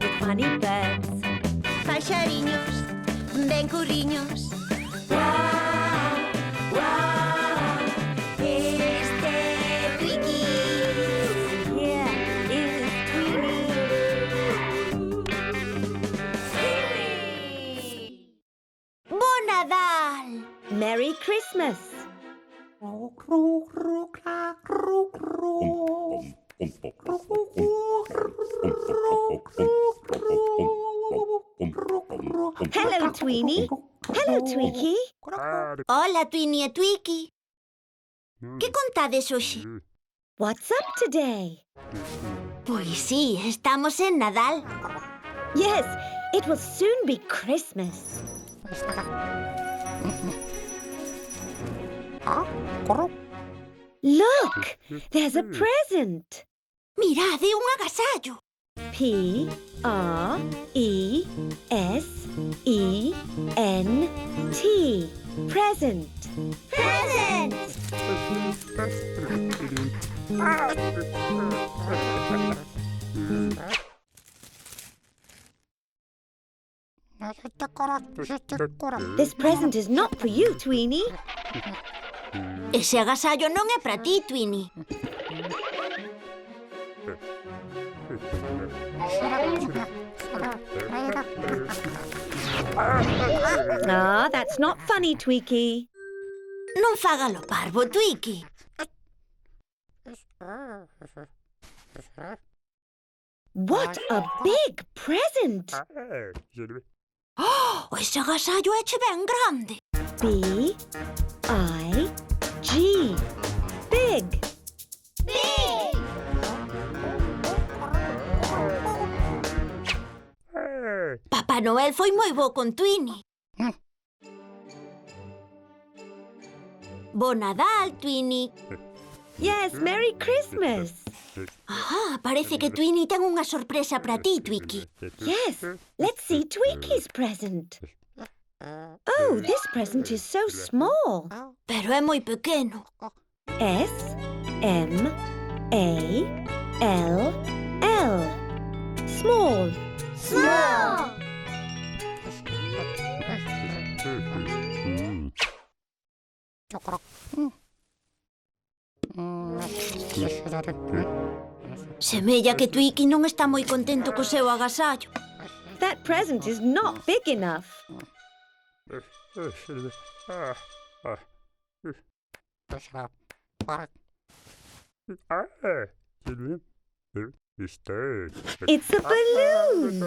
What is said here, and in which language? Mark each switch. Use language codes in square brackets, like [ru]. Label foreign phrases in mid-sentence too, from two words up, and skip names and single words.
[en] honey birds. [gl] Paxariños, ben curriños. Guau, guau, Este Twiki. [en] here is Tweety. [gl] Bo Nadal! [en] Merry Christmas. Hello, Tweenie. Hello, Tweaky. [gl] Hola, Twinnie e Twiki. Que contades hoxe? [en] What's up today? [gl] Pois sí, estamos en Nadal. [en] Yes, it will soon be Christmas. Look, there's a present. [gl] Mirade, un agasallo. [en] P-R-E-S-E-N-T. Present. Present! This present is not for you, Tweenie. [gl] Ese agasallo non é para ti, Twinnie. [en] Ah, that's not funny, Tweaky. [gl] Non faga lo parvo, Twiki. [en] What a big present! [gl] Oh, ese agasallo é che ben grande. [en] B-I-G. Big. Big! [gl] Papá Noel foi moi bo con Twinnie. Bo Nadal, Twinnie. [en] Yes, Merry Christmas. [gl] Ah, parece que Twinnie ten unha sorpresa para ti, Twiki. [en] Yes, let's see Tweaky's present. Oh, this present is so small. [gl] Pero é moi pequeno. [en] S-M-A-L-L. Small. Small! [gl] Semella que Twiki non está moi contento co seu agasallo. [en] That present is not big enough. It's a balloon.